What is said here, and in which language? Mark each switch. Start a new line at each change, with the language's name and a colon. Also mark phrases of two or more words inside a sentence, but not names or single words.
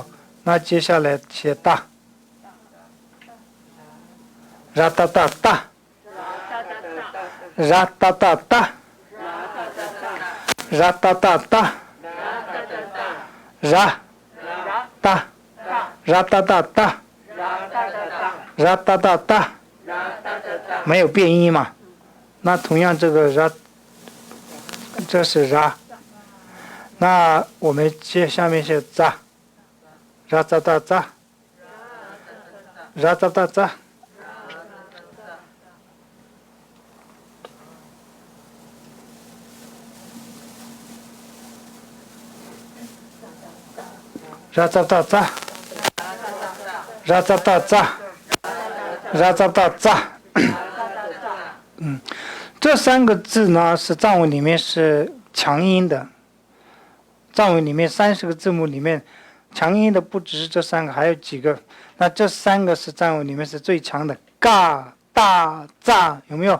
Chinese: 那接下来写大，ra哒哒哒，ra哒哒哒，ra哒哒哒，ra 哒，ra哒哒哒，ra 哒哒哒，没有变音嘛？那同样这个 ra， 这是 ra， 那我们下面写 za。
Tibetan: ra za da za ra za da za ra za da za ra za da za ra za da za
Chinese: 这3个字呢是藏文里面是强音的，藏文里面30个字母里面强音的不只是这3个，还有几个。那这3个是藏文里面是最强的，嘎大扎，有没有？